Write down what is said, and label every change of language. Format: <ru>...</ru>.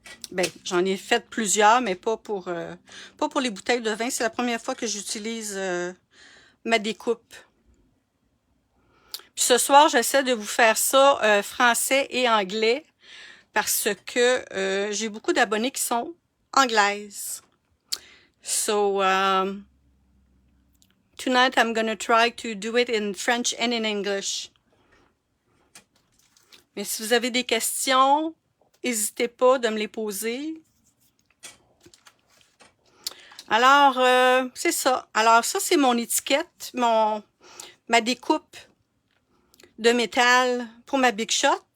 <fr>Ben, j'en ai fait plusieurs, mais pas pour les bouteilles de vin. C'est la première fois que j'utilise ma découpe. Puis ce soir, j'essaie de vous faire ça français et anglais parce que j'ai beaucoup d'abonnés qui sont anglaises.</fr> <en>So, tonight I'm gonna try to do it in French and in English.</en> <fr>Mais si vous avez des questions, n'hésitez pas de me les poser. Alors, c'est ça. Alors, ça, c'est mon étiquette, ma découpe de métal pour ma Big Shot.</fr>